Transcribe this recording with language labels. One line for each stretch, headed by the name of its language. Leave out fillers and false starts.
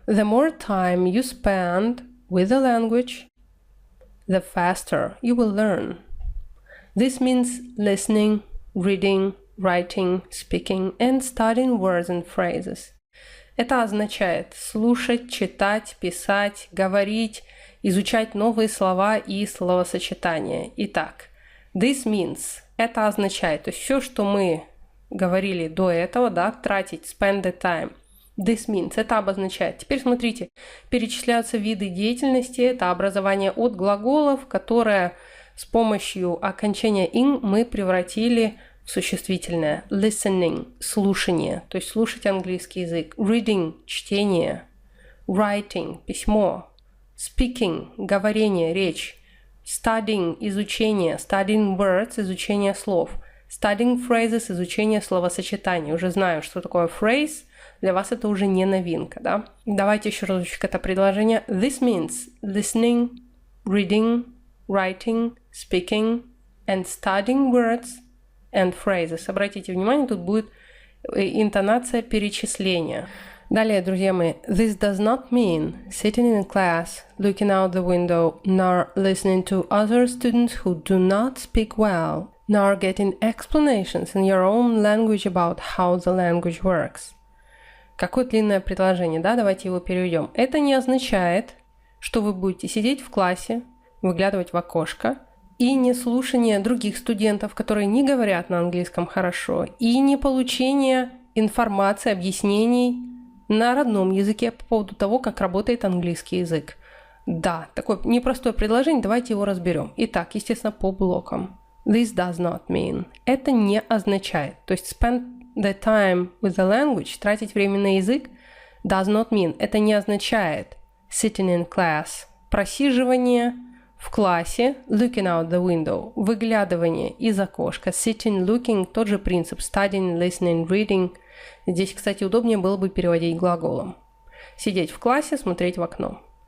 English: The more time you spend with the language, the faster you will learn. This means listening, reading, writing, speaking and studying words and phrases.
Russian: Это означает слушать, читать, писать, говорить, изучать новые слова и словосочетания. Итак,
English: this means
Russian: – это означает, то есть все, что мы говорили до этого, да, тратить,
English: spend the time. This means,
Russian: это обозначает. Теперь смотрите, перечисляются виды деятельности, это образование от глаголов, которое с помощью окончания in мы превратили в существительное.
English: Listening,
Russian: слушание, то есть слушать английский язык.
English: Reading,
Russian: чтение.
English: Writing,
Russian: письмо.
English: Speaking,
Russian: говорение, речь.
English: Studying,
Russian: изучение.
English: Studying words,
Russian: изучение слов.
English: Studying phrases,
Russian: изучение словосочетаний. Уже знаю, что такое phrase. Для вас это уже не новинка, да? Давайте еще разочек это предложение.
English: This means listening, reading, writing, speaking and studying words and phrases.
Russian: Обратите внимание, тут будет интонация перечисления. Далее, друзья мои,
English: this does not mean sitting in class, looking out the window, nor listening to other students who do not speak well, nor getting explanations in your own language about how the language works.
Russian: Какое длинное предложение, да? Давайте его переведем. Это не означает, что вы будете сидеть в классе, выглядывать в окошко, и не слушание других студентов, которые не говорят на английском хорошо, и не получение информации, объяснений на родном языке по поводу того, как работает английский язык. Да, такое непростое предложение, давайте его разберем. Итак, естественно, по блокам.
English: This does not mean.
Russian: Это не означает. То есть
English: spend the time with the language,
Russian: тратить время на язык,
English: does not mean.
Russian: Это не означает
English: sitting in class,
Russian: просиживание в классе,
English: looking out the window,
Russian: выглядывание из окошка,
English: sitting, looking,
Russian: тот же принцип,
English: studying, listening, reading.
Russian: Здесь, кстати, удобнее было бы переводить глаголом. Сидеть в классе, смотреть в окно.